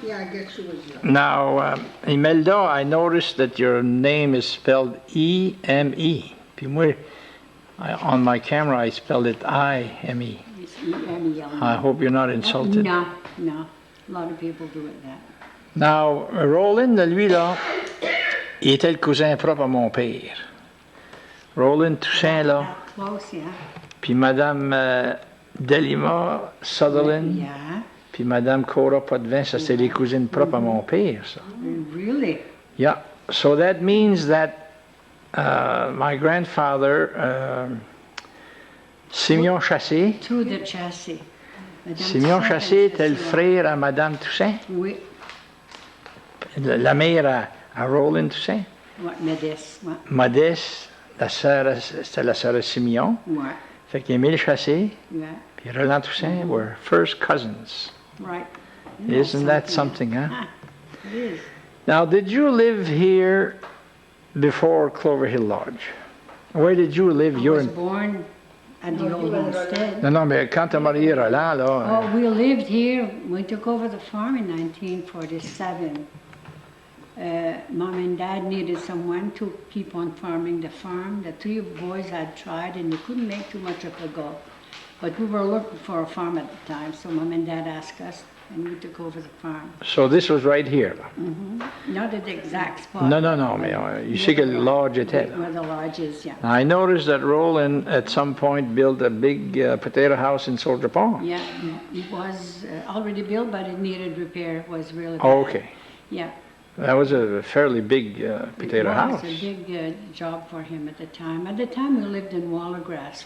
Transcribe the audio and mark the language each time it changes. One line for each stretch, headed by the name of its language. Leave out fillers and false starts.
English: Yeah, I guess she was young. Now, Imelda, I noticed that your name is spelled E-M-E.
French: Puis moi,
English: on my camera, I spelled it I-M-E. It's E-M-E-L. I hope you're not insulted. No. A lot of people do it that.
French: Now, Roland, lui, là, il était le cousin propre à mon père. Roland Toussaint, là,
English: Close, yeah.
French: puis Madame Delima Sutherland,
English: Yeah.
French: puis Madame Cora Potvin, ça, c'est les cousines propres à mon père, ça.
English: Really? Yeah, so that means that my grandfather, Simeon Chasse, Through the chassis. Madame Simeon Toussaint Chasse
French: avait était le fait ça. frère à Madame Toussaint, Oui. la mère à Roland Toussaint. Ouais, Médès. Ouais. Modeste, c'était la sœur de Simeon. Ouais. Fait qu'Émile Chassé
English: Yeah. puis Roland Toussaint were first cousins. Right. Isn't that something, huh? Ah, it is. Now, did you live here before Clover Hill Lodge? Where did you live? I You're was in... born at the old homestead.
French: Non, mais quand t'as marié Roland, là...
English: Oh, we lived here. We took over the farm in 1947. Mom and Dad needed someone to keep on farming the farm. The 3 boys had tried and they couldn't make too much of a go. But we were looking for a farm at the time, so Mom and Dad asked us and we took over the farm. So this was right here, là. Not at the exact spot.
French: Non, mais
English: you see
French: que le lodge était là.
English: Where the lodge is, yeah. I noticed that Roland at some point built a big potato house in Soldier Pond. Yeah, it was already built, but it needed repair. It was really bad. Oh, okay. Yeah. That was a fairly big potato house. It was a big job for him at the time. At the time, we lived in Wallagrass.